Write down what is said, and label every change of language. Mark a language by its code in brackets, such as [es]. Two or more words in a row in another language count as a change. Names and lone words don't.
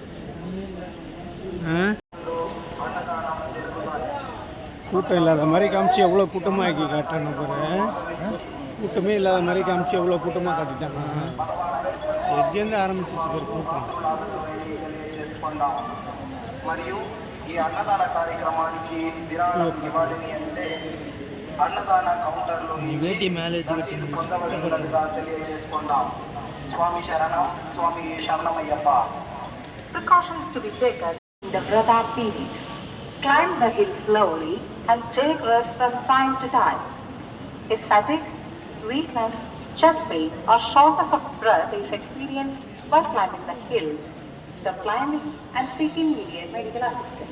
[ta] கூட்டம் இல்லாத மாதிரி காமிச்சு எவ்வளோ கூட்டமாக ஆக்கி காட்டான பாரு. கூட்டமே இல்லாத மாதிரி காமிச்சு எவ்வளோ கூட்டமாக காட்டிட்டாங்க. எங்கேருந்து ஆரம்பிச்சிச்சு ஒரு கூட்டம். [te] మరియు ఈ అన్నదాన కార్యక్రమానికి విరాళం ఇవ్వాలని అంటే అన్నదాన కౌంటర్లో పొందవలసినదిగా తెలియజేసుకున్నాం. స్వామి శరణం, స్వామి శరణమయ్యప్ప. [en] Precautions to be taken in the Vrata period. Climb the hill slowly and take rest from time to time. If fatigue, weakness, chest pain or shortness of breath is experienced while climbing the hill, stop climbing and seek immediate medical assistance.